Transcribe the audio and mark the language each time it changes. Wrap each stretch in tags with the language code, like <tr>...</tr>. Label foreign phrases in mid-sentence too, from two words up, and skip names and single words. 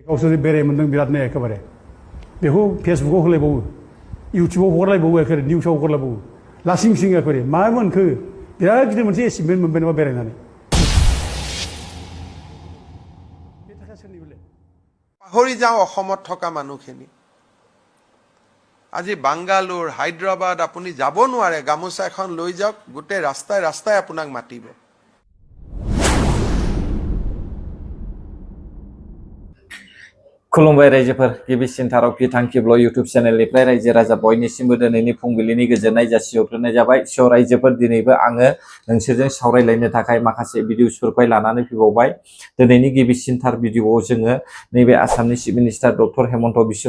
<brx>गावसोर बेराय मोनदों बिरादनो एखेबारे बेखौ फेसबुकाव होलायबावो इउटुबाव हगारलायबावो एखेबारे निउसाव हगारलायबावो लासिं सिं एखेबारे मा मोनखो बिराद गिदिर मोनसे एचिभमेन्ट मोनबाय नामा बेरायनानै बे थाखा सोरनि बोले</brx> <as>পাহৰি যাওঁ অসমত থকা মানুহখিনি আজি বাংগালোৰ হায়দৰাবাদ আপুনি যাব নোৱাৰে গামোচা এখন লৈ যাওক গোটেই ৰাস্তায় ৰাস্তায় আপোনাক মাতিব</as> <brx>खुलुमबाय रायजोफोर गिबिसिनथाराव बिथांखिब्ल इउट्युब चेनेलनिफ्राय रायजो राजा बयनिसिमबो दिनैनि फुंबिलिनि गोजोननाय जासिहरग्रोनाय जाबाय स' रायजोफोर दिनैबो आङो नोंसोरजों सावरायलायनो थाखाय माखासे भिडिअसफोरखौ लानानै फैबावबाय दिनैनि गिबिसिनथार भिडिअआव जोङो नैबे आसामनि</brx> <en>chief minister</en> <brx>डक्टर हेमन्त बिश्व</brx>